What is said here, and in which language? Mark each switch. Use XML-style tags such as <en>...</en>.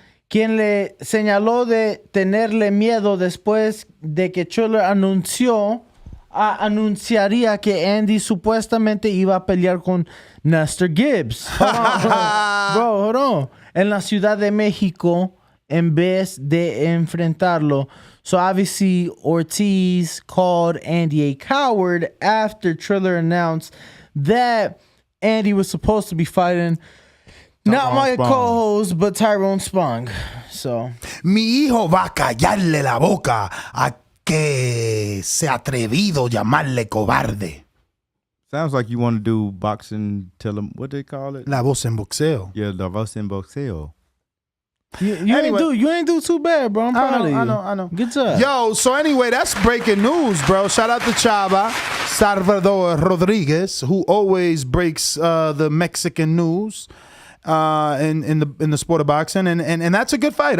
<es>Quien le señaló de tenerle miedo después de que Triller anunciaría que Andy supuestamente iba a pelear con Nestor Gibbs.</es> <en>Hold on.</en> <es>En la Ciudad de México en vez de enfrentarlo.</es> <en>So obviously Ortiz called Andy a coward after Triller announced that Andy was supposed to be fighting not my co-host, but Tyrone Spong. So</en> <es>Mi hijo va a callarle la boca a que se atrevido llamarle cobarde.</es> <en>Sounds like you want to do boxing, tell them, what they call it?</en> <es>La voz en boxeo. Yeah, la voz en boxeo.</es> <en>You ain't do too bad, bro. I'm proud of you. I know. Good job. Yo, so anyway, that's breaking news, bro. Shout out to Chava, Salvador Rodriguez, who always breaks the Mexican news in the sport of boxing, and that's a good fight.</en>